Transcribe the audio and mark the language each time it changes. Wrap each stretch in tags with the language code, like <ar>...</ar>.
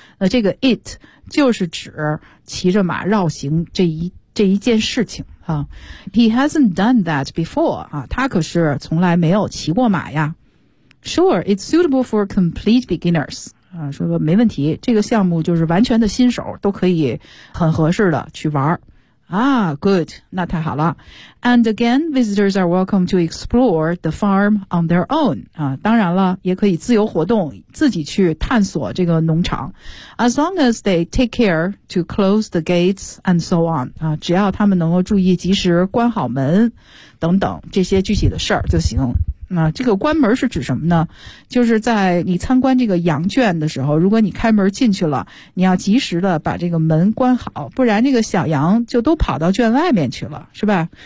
<zh>这个 it 就是指骑着马绕行这一件事情、啊、</zh> <en>He hasn't done that before、</en> <zh>啊、他可是从来没有骑过马呀。</zh> <en>Sure, it's suitable for complete beginners、</en> <zh>啊、说没问题，这个项目就是完全的新手都可以很合适的去玩。</zh> <en>Ah, good.</en> <zh>那太好了。</zh> <en>And again, visitors are welcome to explore the farm on their own.</en> <zh>啊，当然了，也可以自由活动，自己去探索这个农场。</zh> <en>As long as they take care to close the gates and so on.</en> <zh>啊，只要他们能够注意及时关好门，等等这些具体的事儿就行。那、这个关门是指什么呢？就是在你参观这个羊圈的时候，如果你开门进去了，你要及时的把这个门关好，不然这个小羊就都跑到圈外面去了，是吧？</zh>